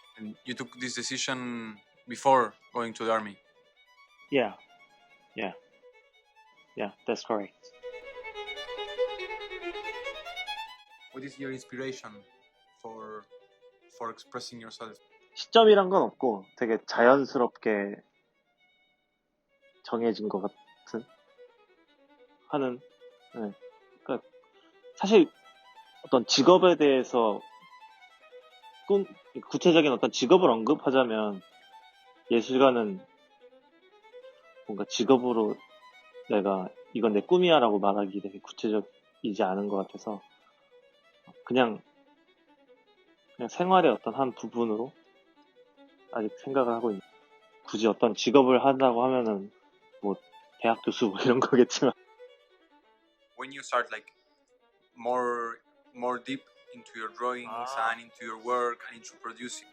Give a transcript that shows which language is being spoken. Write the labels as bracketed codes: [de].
[en] And you took this decision before going to the army? Yeah, that's correct. What is your inspiration for expressing yourself? [ko] 시점이란 건 없고 되게 자연스럽게 정해진 것 같은 하는. 네. 그러니까 사실 어떤 직업에 대해서 구체적인 어떤 직업을 언급하자면 예술가는 뭔가 직업으로 내가 이건 내 꿈이야라고 말하기 되게 구체적이지 않은 것 같아서 그냥 생활의 어떤 한 부분으로 아직 생각을 하고 있는. 굳이 어떤 직업을 한다고 하면은 뭐 대학 교수 뭐 이런 거겠지만. [en] When you start like more deep into your drawings and into your work and into producing.